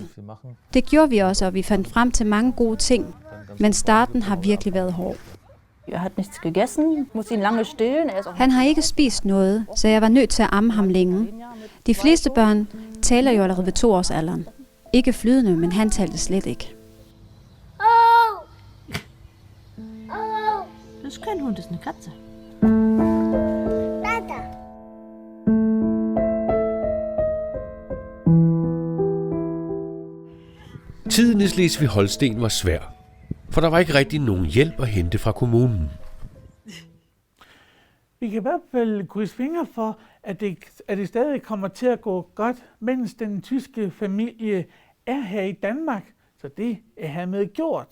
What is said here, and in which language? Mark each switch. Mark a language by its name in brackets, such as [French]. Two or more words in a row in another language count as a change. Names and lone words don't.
[Danish] Det gjorde vi også, og vi fandt frem til mange gode ting, men starten har virkelig været hård. Han har ikke spist noget, så jeg var nødt til at amme ham længe. De fleste børn taler jo allerede ved 2-årsalderen. Ikke flydende, men han talte slet ikke. [German] Das ist kein Hund, das ist eine Katze. [Danish] Tiden i Slesvig-Holsten var svær, for der var ikke rigtig nogen hjælp at hente fra kommunen. Vi kan i hvert fald krydse fingre for, at det stadig kommer til at gå godt, mens den tyske familie er her i Danmark, så det er hermed gjort.